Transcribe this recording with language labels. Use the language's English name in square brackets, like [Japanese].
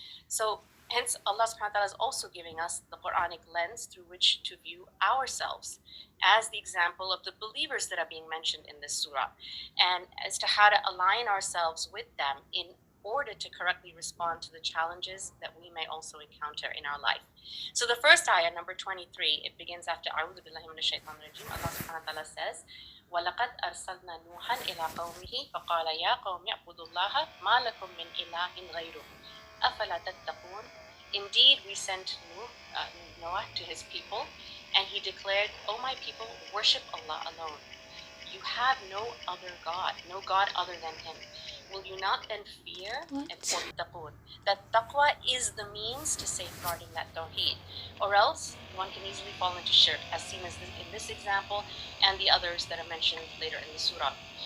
[English] So hence Allah subhanahu wa ta'ala is also giving us the Quranic lens through which to view ourselves as the example of the believers that are being mentioned in this surah, and as to how to align ourselves with them in order to correctly respond to the challenges that we may also encounter in our life. So the first ayah, number 23, it begins after A'udhu billahi minash shaitanir rajim. Allah subhanahu wa ta'ala says, [Arabic] وَلَقَدْ أَرْسَلْنَا نُوحًا إِلَىٰ قَوْمِهِ فَقَالَ يَا قَوْمِ اعْبُدُوا اللَّهَ مَا لَكُم مِّنْ إِلَٰهٍ غَيْرُهُ أَفَلَا تَتَّقُونَ. [English] Indeed, we sent Noah to his people, and he declared, "O my people, worship Allah alone. You have no other God, no God other than Him. Will you not then fear and taqoon?" That taqwa is the means to safeguarding that tawheed, or else one can easily fall into shirk, as seen as in this example and the others that are mentioned later in the surah.